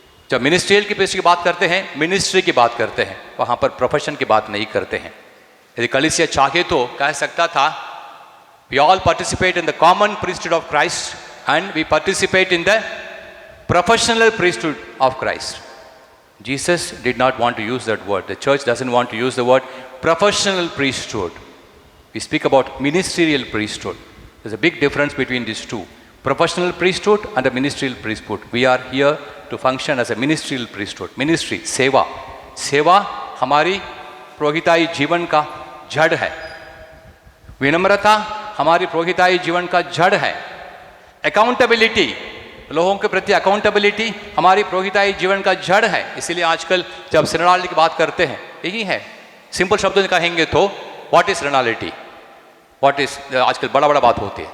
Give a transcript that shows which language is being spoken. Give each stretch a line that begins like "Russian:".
Hindi: जब मिनिस्ट्रियल की प्रीस्टहुड की बात करते हैं, मिनिस्ट्री की बात करते हैं, वहाँ पर प्रोफेशन की बात नहीं करते हैं। यदि कलीसिया चाहे तो कह सकता था
English: We all participate in the common priesthood of Christ and we participate in the professional priesthood of Christ. Jesus did not want to use that word. The church doesn't want to use the word professional priesthood. We speak about ministerial priesthood. There's a big difference between these two. Professional priesthood and the ministerial priesthood. We are here to function as a ministerial priesthood.
Hindi: Ministry, सेवा. सेवा हमारी पुरोहिताई जीवन का जड़ है। विनम्रता हमारी पुरोहिताई जीवन का जड़ है। अकाउंटेबिलिटी, लोगों के प्रति अकाउंटेबिलिटी हमारी पुरोहिताई जीवन का जड़ है। इसीलिए आजकल जब सिनोडालिटी की बात करते हैं, यही है। सिंपल शब्दों में कहेंगे तो
English: what is synodality, what is,
Hindi: आजकल बड़ा बड़ा बात होती है।